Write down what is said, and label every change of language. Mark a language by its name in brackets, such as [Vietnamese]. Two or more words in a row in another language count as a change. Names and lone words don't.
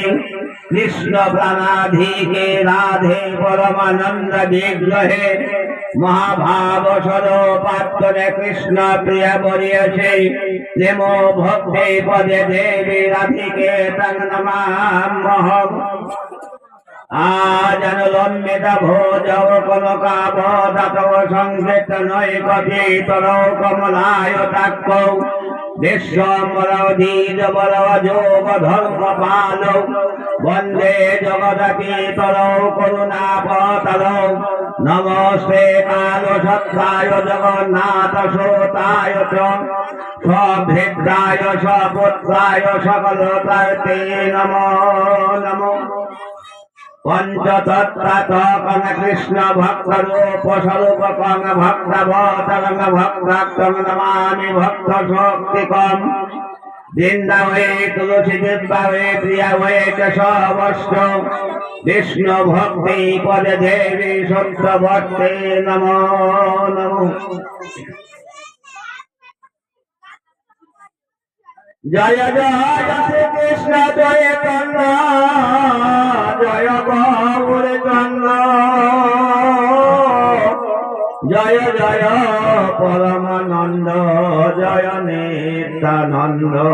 [Sanskrit] কৃষ্ণ প্রাণাধিকে রাধে পরমানন্দ বিগ্রহে মহাভাব স্বরূপাত্মনে কৃষ্ণ প্রিয় বরিয়সে প্রেম ভক্তি পদে দেবী রাধিকে তং নমাম্যহম। আজনুলম্বিত ভোজৌ কনকাবদাতৌ সংকীর্তনৈকপীতরৌ কমলায়তাক্ষৌ বিশ্বম্বরৌ দ্বিজবরৌ যোগধর্মপালৌ বন্দে জগদপীতরৌ করুণাপতরৌ। নমস্তে কালসত্রায় জগন্নাথ সুতায় চ সভৃদ্রায় সপুত্রায় সকলতার্তে নমো নমঃ। পঞ্চতত্ত্বাত্মকং কৃষ্ণ ভক্তরূপ স্বরূপকং ভক্তবতরং ভক্তাক্তং নমামি ভক্ত শক্তিকং। বৃন্দাবনে তুলসী দিব্যাবে প্রিয়া হয়ে কেশবস্ত বিষ্ণু ভক্তি পদে দেবী সত্যবর্তে নমো নমঃ। জয় জয় শ্রীকৃষ্ণ চৈতন্য জয় গৌর চন্দ্র জয় জয় পরমানন্দ জয় নিত্যানন্দ